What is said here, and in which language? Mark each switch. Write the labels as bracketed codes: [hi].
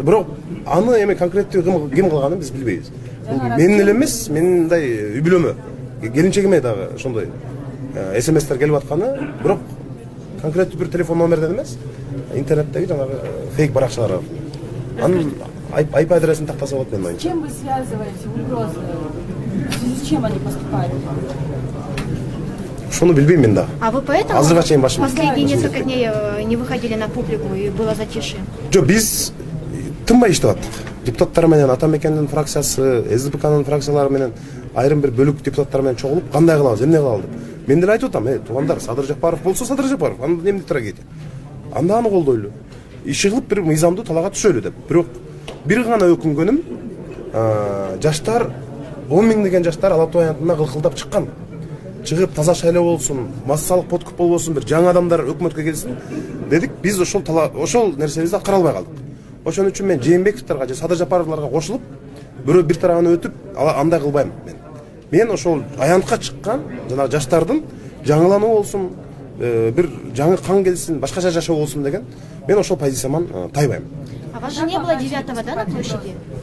[ky] Бирок аны эми конкреттүү ким кылганын биз билбейбиз. Менин эле эмес, менин мындай үй бүлөмө, келинчегиме дагы ошондой СМСтер келип атканы, бирок конкреттүү бир телефон номерден эмес, интернеттеги жанагы фейк баракчалар бар. Анын IP адресин тактаса болот менин оюмча. [ru] С чем вы связываете угрозы? В связи с чем они поступают? [ky] Ушуну билбейм мен да. [ru] А вы поэтому [ky] Азырга чейин башым. [ru] последние несколько дней не выходили на публику и было затишье? [ky] Жок, биз тынбай иштеп аттык. Депутаттар менен Атамекендин фракциясы, СДПКнын фракциялары менен айрым бир бөлүк депутаттар менен чогулуп кандай кылабыз, эмне кылабыз деп. Мен деле айтып атам, туугандар, Садыр Жапаров болсо Садыр Жапаров, анда эмне трагедия. Анда аны колдойлу. Иши кылып бир мыйзамдуу талаага түшөлү деп. Бирок бир гана өкүнгөнүм, жаштар 10 миңдеген жаштар Ала Тоо аянтына кылкылдап чыккан. Чыгып таза шайлоо болсун, массалык подкуп болбосун, бир жаңы адамдар өкмөткө келсин дедик. Биз ошол нерсебизди аткара албай калдык. Ошон үчүн мен Жээнбековдорго же Садыр Жапаровдорго кошулуп, бирөө бир тарабына өтүп, андай кылбайм мен. Мен ошол аянтка чыккан жанагы жаштардын жаңылануу болсун, бир жаңы кан келсин, башкача жашоо болсун деген, мен ошол позицияман тайбайм. [ru] А вас же не было 9-го, да, на площади?